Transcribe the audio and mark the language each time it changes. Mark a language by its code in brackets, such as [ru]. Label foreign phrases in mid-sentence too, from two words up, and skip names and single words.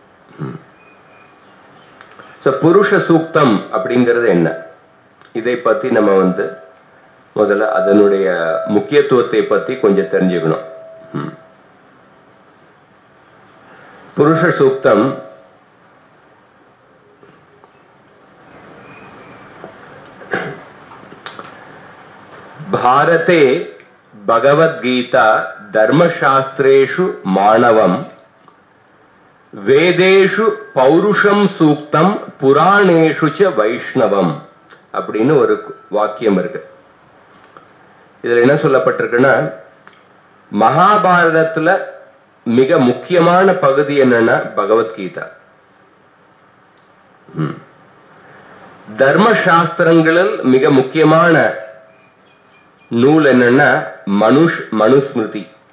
[ta] புருஷ சூக்தம் அப்படிங்கிறது என்ன, இதை பத்தி நம்ம முதல்ல அதனுடைய முக்கியத்துவத்தை பத்தி கொஞ்சம் தெரிஞ்சுக்கணும். [sa] புருஷ சூக்தம் भारते भगवद्गीता धर्मशास्त्रेषु मानवम वेदेषु पौरुषम सूक्तम पुराणेषु च वैष्णवम [ta] அப்படின்னு ஒரு வாக்கியம் இருக்கு. இதுல என்ன சொல்லப்பட்டிருக்குன்னா, மகாபாரதத்துல மிக முக்கியமான பகுதி என்னன்னா பகவத்கீதா. தர்மசாஸ்திரங்களில் மிக முக்கியமான நூல் என்னன்னா மனுஸ்மிருதி.